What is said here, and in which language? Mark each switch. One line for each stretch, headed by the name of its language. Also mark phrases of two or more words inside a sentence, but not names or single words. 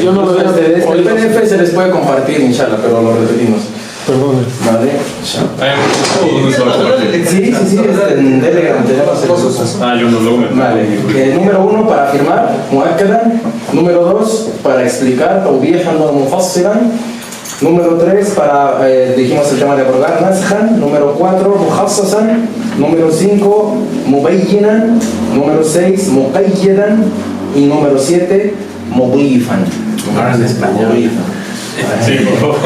Spanish: Yo no lo había El oído. PDF se les puede compartir, inshallah, pero lo repetimos. Perdón. Vale. Sí, es en Telegram, tenemos el uso. Yo no, luego me... Vale. Número 1 para afirmar, muakkadan. Número 2 para explicar,
Arabic: توضيحا ومفسرا.
Spanish: Número 3 para, dijimos el tema de abrogar, naskhan. Número 4, mukhassasan. Número 5, mubayyinan. Número 6, muqayyadan. Y número 7, mudifan. En español. Sí, por favor.